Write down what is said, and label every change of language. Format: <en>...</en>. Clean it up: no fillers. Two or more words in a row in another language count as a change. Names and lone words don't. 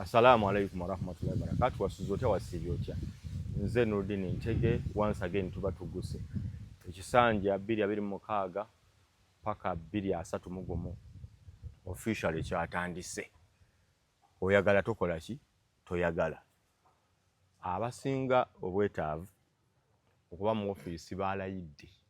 <ar>السلام عليكم ورحمة الله وبركاته.</ar> <lg>Wasuzotya wasibyotya. Nze Nurdin Ntege,</lg> <en>once again</en> <lg>tuba tuguse. Ekisanja 2026 paka 2031 officially kyatandise. Oyagala tokola ki? Toyagala. Abasinga obwetaavu okuba mu ofiisi balayidde.</lg>